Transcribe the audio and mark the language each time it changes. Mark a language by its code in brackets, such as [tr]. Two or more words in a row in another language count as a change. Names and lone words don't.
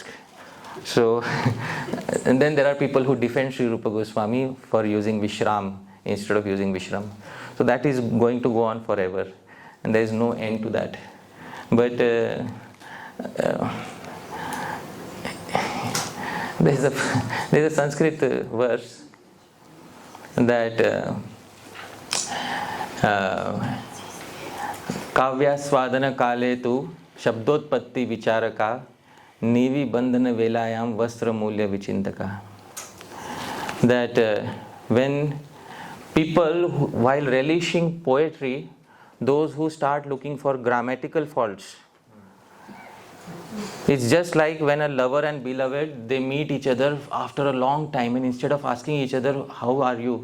[en] So, and then there are people who defend Sri Rupa Goswami for using Vishram instead of using Vishram. So that is going to go on forever. And there is no end to that. But there is a Sanskrit verse that [sa] काव्यास्वादन काले तु शब्दोत्पत्ति विचारक नीवि बन्धन वेलायां वस्त्र मूल्य विचिन्तक. [en] That when people, while relishing poetry, those who start looking for grammatical faults, it's just like when a lover and beloved, they meet each other after a long time, and instead of asking each other, how are you?